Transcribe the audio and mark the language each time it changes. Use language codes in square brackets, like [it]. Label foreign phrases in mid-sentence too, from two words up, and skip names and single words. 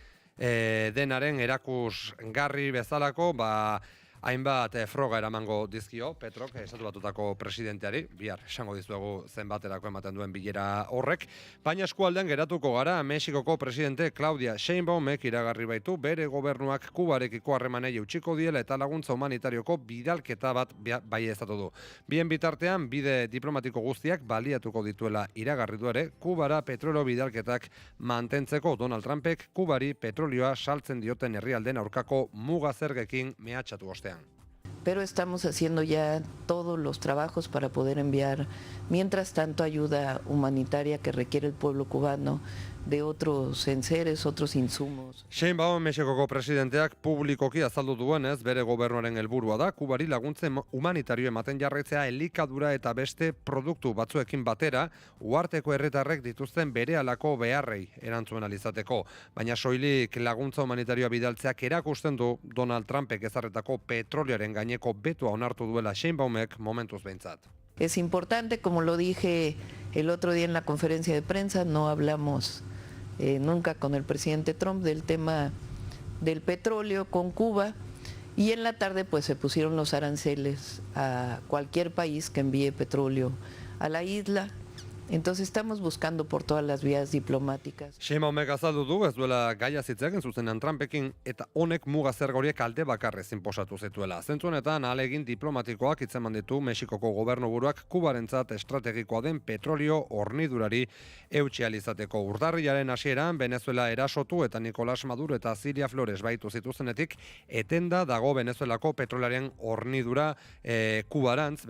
[eu] denaren erakusgarri bezalako, hainbat froga eramango dizkio Petrok, estatu batutako presidenteari, bihar esango dizuegu zenbaterako ematen duen bilera horrek, baina eskualdean geratuko gara, Mexikoko presidente Claudia Sheinbaumek iragarri baitu bere gobernuak Kubarekiko harremanei eutsiko diela eta laguntza humanitarioko bidalketa bat baieztatu du. Bien bitartean, bide diplomatiko guztiak baliatuko dituela iragarri du ere, Kubara petrolio bidalketak mantentzeko Donald Trumpek Kubari petrolioa saltzen dioten herrialden aurkako muga zergekin mehatxatu ostean. [es] Pero estamos haciendo ya todos los trabajos para poder enviar, mientras tanto, ayuda humanitaria que requiere el pueblo cubano de otros enseres, otros insumos. [eu] Sheinbaum Mexikoko presidenteak publikoki azaldu duenez, bere gobernuaren helburua da, Kubari laguntzen humanitario ematen jarraitzea elikadura eta beste produktu batzuekin batera, uharteko herritarrek dituzten berehalako beharrei erantzuen alizateko. Baina soilik laguntza humanitarioa bidaltzeak erakusten du Donald Trumpek ezarretako petrolioaren gaineko betoa onartu duela Sheinbaumek momentuz behintzat. [es] Es importante, como lo dije el otro día en la conferencia de prensa, no hablamos nunca con el presidente Trump del tema del petróleo con Cuba, y en la tarde pues se pusieron los aranceles a cualquier país que envíe petróleo a la isla. Entonces estamos buscando por todas las vías diplomáticas. [eu] Sheinbaumek azaldu du ez duela gaia hitz egin zuzenean Trumpekin eta honek muga zerga horiek alde bakarrez inposatu zituela. Zentzu honetan ahalegin diplomatikoak hitzeman ditu Mexikoko gobernuburuak Kubarentzat estrategikoa den petrolio hornidurari eutsi ahal izateko. Urtarrilaren hasieran Venezuela erasotu eta Nicolás Maduro eta Ziria Flores baitu zituzenetik etenda dago Venezuelako petrolaren hornidura Kubarantz.